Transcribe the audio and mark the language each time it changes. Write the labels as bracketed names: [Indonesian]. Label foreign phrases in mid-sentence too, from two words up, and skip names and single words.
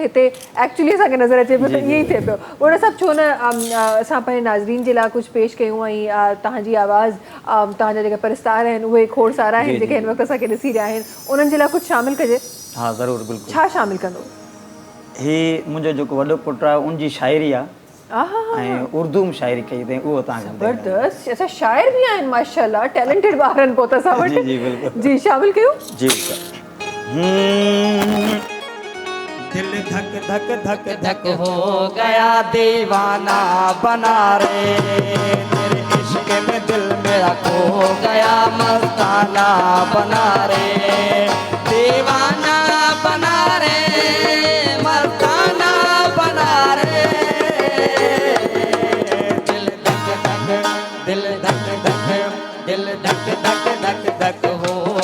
[Sindhi] हिते एक्चुअली असांखे नज़र अचे पियो त ईअं ई थिए पियो। उन सभु छो न असां पंहिंजे नाज़रीन जे लाइ कुझु पेश कयूं ऐं तव्हांजी आवाज़, तव्हांजा जेके परिस्तार आहिनि उहे खोड़सार आहिनि जेके हिन वक़्तु असांखे ॾिसी रहिया आहिनि, उन्हनि जे लाइ कुझु शामिलु कजे? हा ज़रूरु, बिल्कुलु। छा शामिलु कंदो? ही मुंहिंजो जेको वॾो पुटु आहे उनजी शाइरी आहे ऐं उर्दू में शाइरी कई अथई, उहो तव्हांखे ज़बरदस्त। अच्छा, शाइर बि आहिनि माशाल्लाह, टैलेंटेड ॿार आहिनि पोइ त असां वटि। जी बिल्कुलु। जी, शामिलु कयो। जी। [Hindi] दिल धक धक धक धक हो गया दीवाना बना रे, तेरे इश्क में दिल मेरा खो गया मस्ताना बना रे, दीवाना बना रे, मस्ताना बना रे, दिल धक धक दिल धक धक दिल धक धक धक धक हो